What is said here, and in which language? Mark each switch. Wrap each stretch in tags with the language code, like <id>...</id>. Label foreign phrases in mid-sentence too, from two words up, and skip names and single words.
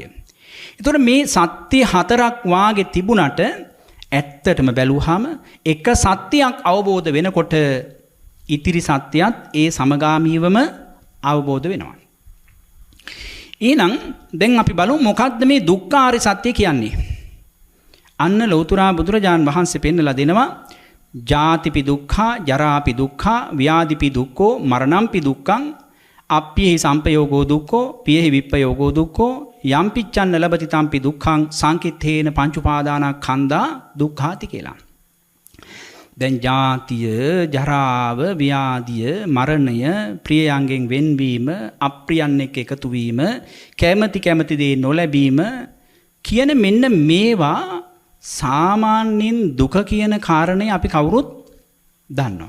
<si>ඒතකොට මේ සත්‍ය හතරක් වාගේ තිබුණට ඇත්තටම බැලුවාම එක සත්‍යයක් අවබෝධ වෙනකොට ඉතිරි සත්‍යයත් ඒ සමගාමීවම අවබෝධ වෙනවා. එහෙනම් දැන් අපි බලමු මොකක්ද මේ දුක්ඛ ආර්ය සත්‍ය කියන්නේ. අන්න ලෞතුරා බුදුරජාන් වහන්සේ පෙන්නලා දෙනවා</si> <pi>ජාතිපි දුක්ඛා, ජරාපි දුක්ඛා, ව්‍යාධිපි දුක්ඛෝ, මරණම්පි දුක්ඛං, අප්පිහි සම්පයෝගෝ දුක්ඛෝ, පියෙහි විප්පයෝගෝ දුක්ඛෝ, යම්පිච්ඡන්න ලබති තම්පි දුක්ඛං සංකිට්ඨේන පංච උපාදානස්කන්ධා දුක්ඛාති කියලා.</pi> <si>දැන් ජාතිය, ජරාව, ව්‍යාධිය, මරණය, ප්‍රියයන්ගෙන් වෙන්වීම, අප්‍රියන් එක්ක එකතු වීම, කැමැති දේ නොලැබීම කියන මෙන්න මේවා සාමාන්‍යයෙන් දුක කියන කාරණේ අපි කවුරුත් දන්නවා.</si>